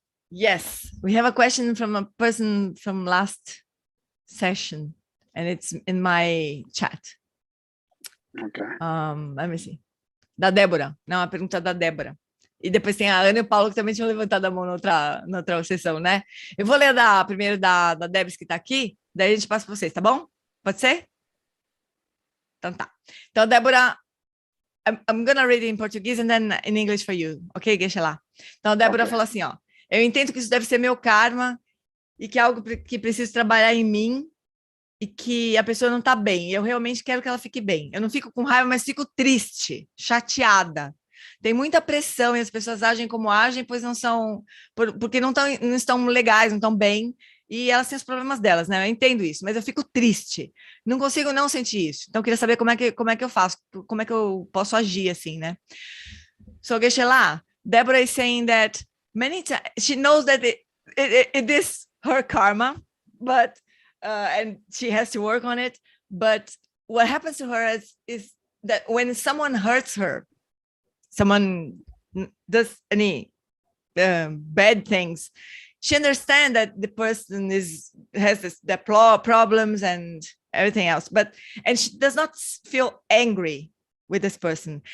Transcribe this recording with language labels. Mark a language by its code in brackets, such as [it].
[en] Yes, we have a question from a person from last session, and it's in my chat. Okay. Let me see. [pt] Da Débora, não, a pergunta da Débora. E depois tem a Ana e o Paulo que também tinham levantado a mão na outra sessão, né? Eu vou ler primeiro da Debs que está aqui, daí a gente passa para vocês, tá bom? Pode ser? Então tá. Então, [en] Débora, I'm gonna read it in Portuguese and then in English for you, ok? [pt] Deixa lá. Então, a Débora falou assim, ó, eu entendo que isso deve ser meu karma e que é algo que preciso trabalhar em mim e que a pessoa não está bem. Eu realmente quero que ela fique bem. Eu não fico com raiva, mas fico triste, chateada. Tem muita pressão e as pessoas agem como agem, pois não são, porque não estão legais, não estão bem, e elas têm os problemas delas, né? Eu entendo isso, mas eu fico triste. Não consigo não sentir isso. Então, eu queria saber como é que eu faço, como é que eu posso agir assim, né? [en] So, Geshe-la, Deborah is saying that many times she knows that it is her karma, but and she has to work on it. But what happens to her is that when someone hurts her, someone does any bad things, she understands that the person has the problems and everything else, and she does not feel angry with this person.